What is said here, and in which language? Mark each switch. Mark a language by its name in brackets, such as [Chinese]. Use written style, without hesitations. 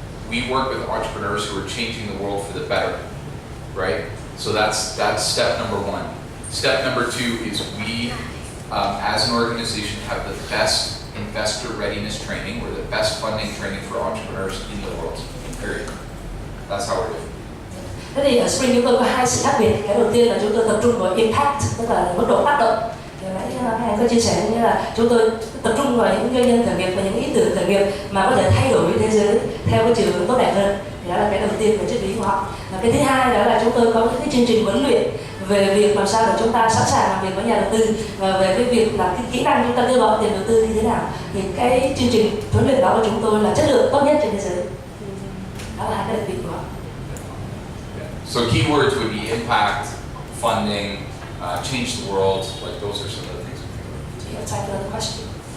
[English] we work with entrepreneurs who are changing the world for the better, right? So that's step number one. Step number two is we, as an organization, have the best investor readiness training. We're the best funding training for entrepreneurs in the world, period. That's how we're doing. [Vietnamese] Thế thì ở Spring chúng tôi có hai sự khác biệt. Cái đầu tiên là chúng tôi tập trung vào impact, tức là mức độ tác động. Thì nãy các anh có chia sẻ như là chúng tôi tập trung vào những doanh nhân khởi nghiệp và những ý tưởng khởi nghiệp mà có thể thay đổi thế giới theo cái chiều hướng tốt đẹp hơn. Thì đó là cái đầu tiên về triết lý của họ. Và cái thứ hai đó là chúng tôi có những cái chương trình huấn luyện về việc làm sao để chúng ta sẵn sàng làm việc với nhà đầu tư và về cái việc là cái kỹ năng chúng ta đưa vào tiền đầu tư như thế nào. Thì cái chương trình huấn luyện đó của chúng tôi là chất lượng tốt nhất trên thế giới. Đó là hai cái đặc biệt của họ. [English] So keywords would be impact, funding, change the world. Like those are some of the things. Do you have time for another question?